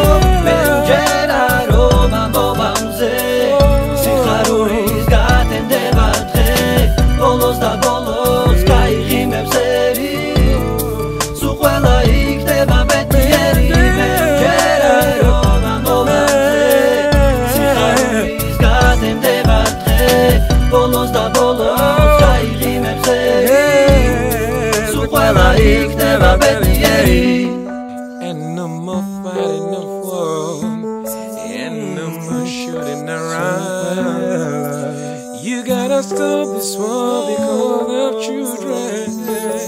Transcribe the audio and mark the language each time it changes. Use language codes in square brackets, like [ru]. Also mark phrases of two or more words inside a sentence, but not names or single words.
[ka] მე მჯერა რომ ამოვამზე სიხარულის გათენდება დღე ბოლოს და ბოლოს გაიღიმებს ერი სულ ყველა იქნება ბედნიერი მე მჯერა რომ ამოვამზე სიხარულის გათენდება დღე ბოლოს და ბოლოს გაიღიმებს ერი სულ ყველა იქნება ბედნიერი [en] And no more fighting no war And no more shooting around You gotta stop this war because of children